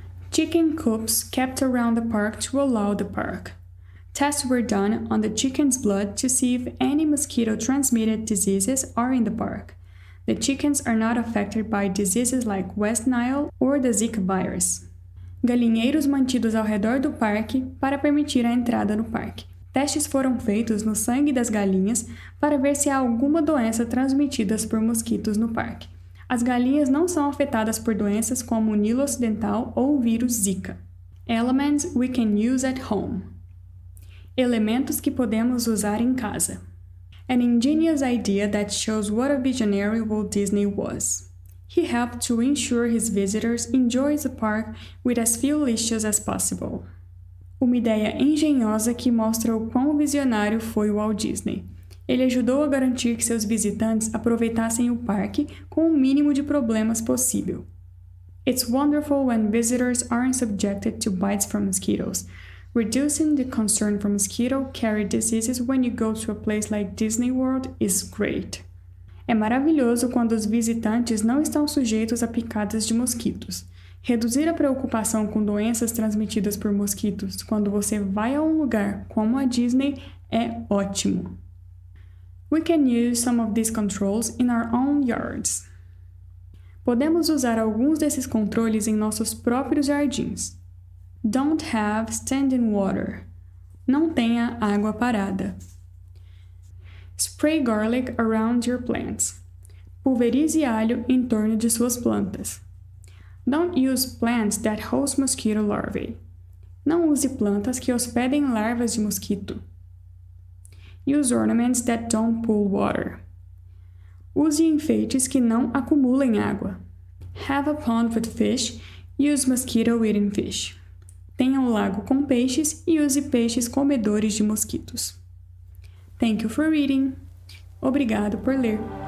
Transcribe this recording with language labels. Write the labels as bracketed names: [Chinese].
[English] Chicken coops kept around the park to allow the park. Tests were done on the chicken's blood to see if any mosquito-transmitted diseases are in the park. The chickens are not affected by diseases like West Nile or the Zika virus. [Portuguese] Galinheiros mantidos ao redor do parque para permitir a entrada no parque. Testes foram feitos no sangue das galinhas para ver se há alguma doença transmitida por mosquitos no parque. As galinhas não são afetadas por doenças como o Nilo Ocidental ou o vírus Zika. [English] Elements we can use at home. [Portuguese] Elementos que podemos usar em casa. [English] An ingenious idea that shows what a visionary Walt Disney was. He helped to ensure his visitors enjoy the park with as few lixos as possible. [Portuguese] Uma ideia engenhosa que mostra o quão visionário foi o Walt Disney. Ele ajudou a garantir que seus visitantes aproveitassem o parque com o mínimo de problemas possível. [English] It's wonderful when visitors aren't subjected to bites from mosquitoes. Reducing the concern for mosquito-carried diseases when you go to a place like Disney World is great. [Portuguese] É maravilhoso quando os visitantes não estão sujeitos a picadas de mosquitos. Reduzir a preocupação com doenças transmitidas por mosquitos quando você vai a um lugar como a Disney é ótimo. [English] We can use some of these controls in our own yards. [Portuguese] Podemos usar alguns desses controles em nossos próprios jardins. [English] Don't have standing water. [Portuguese] Não tenha água parada. [English] Spray garlic around your plants. [Portuguese] Pulverize alho em torno de suas plantas. [English] Don't use plants that host mosquito larvae. [Portuguese] Não use plantas que hospedem larvas de mosquito. [English] Use ornaments that don't pool water. [Portuguese] Use enfeites que não acumulem água. [English] Have a pond with fish. Use mosquito-eating fish. [Portuguese] Tenha um lago com peixes e use peixes comedores de mosquitos. [English] Thank you for reading. [Portuguese] Obrigado por ler.